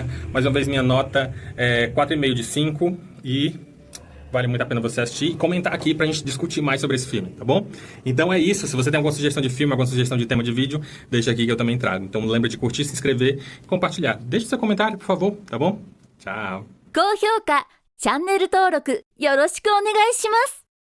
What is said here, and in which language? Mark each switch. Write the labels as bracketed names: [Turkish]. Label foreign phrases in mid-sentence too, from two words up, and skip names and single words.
[Portuguese] Mais uma vez, minha nota é 4,5 de 5 e vale muito a pena você assistir e comentar aqui pra gente discutir mais sobre esse filme, tá bom? Então é isso, se você tem alguma sugestão de filme, alguma sugestão de tema de vídeo, deixa aqui que eu também trago. Então lembra de curtir, se inscrever e compartilhar. Deixe seu comentário, por favor, tá bom? Tchau! [Japanese] 高評価、チャンネル登録よろしくお願いします。